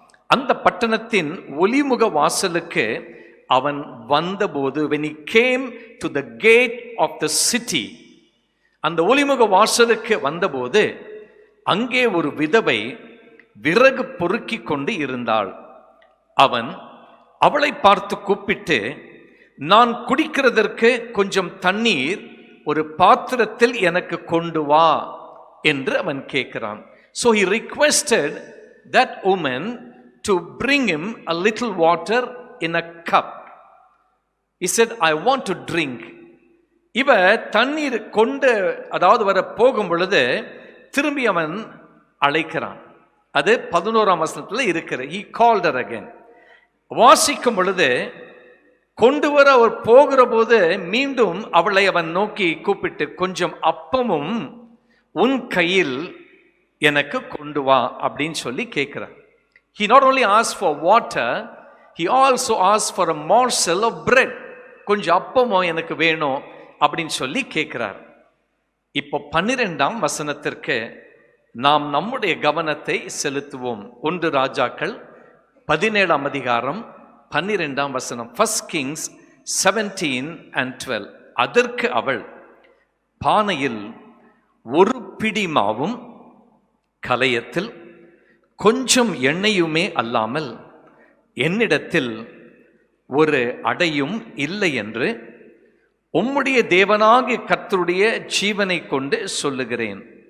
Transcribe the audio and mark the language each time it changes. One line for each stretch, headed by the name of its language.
Tamil: அந்த பட்டணத்தின் ஒலிமுக வாசலுக்கு அவன் வந்தபோது,
English: when he came to the gate of the city,
Tamil: அந்த ஒலிமுக வாசலுக்கு வந்தபோது அங்கே ஒரு விதவை விறகு பொறுக்கி கொண்டு இருந்தாள். அவன் அவளை பார்த்து கூப்பிட்டு, நான் குடிக்கிறதற்கு கொஞ்சம் தண்ணீர் ஒரு பாத்திரத்தில் எனக்கு கொண்டு வா என்று அவன் கேட்கிறான்.
English: So he requested that woman to bring him a little water in a cup. He said, I want to drink.
Tamil: இவ தண்ணீர் கொண்டு வர போகும் பொழுது திரும்பி அவன் அழைக்கிறான். அது 11ஆம் வசனத்துல இருக்கிற.
English: He called her again.
Tamil: வாசிக்கும் பொழுது கொண்டு வர அவர் போகிற போது மீண்டும் அவளை அவன் நோக்கி கூப்பிட்டு, கொஞ்சம் அப்பமும் உன் கையில் எனக்கு கொண்டு வா அப்படின்னு சொல்லி கேட்கிறார்.
English: He not only asked for water, he also asked for a morsel of bread.
Tamil: கொஞ்சம் அப்பமோ எனக்கு வேணும் அப்படின்னு சொல்லி கேட்கிறார். இப்போ 12ஆம் வசனத்திற்கு நாம் நம்முடைய கவனத்தை செலுத்துவோம். 1 ராஜாக்கள் 17ஆம் அதிகாரம் 12ஆம் வசனம்.
English: 1 Kings 17 and 12.
Tamil: அதற்கு அவள், பானையில் ஒரு பிடி மாவும் கலயத்தில் கொஞ்சம் எண்ணெயுமே அல்லாமல் என்னிடத்தில் ஒரு அடையும் இல்லை என்று உம்முடைய தேவனாகிய கர்த்தருடைய ஜீவனை கொண்டு சொல்லுகிறேன்.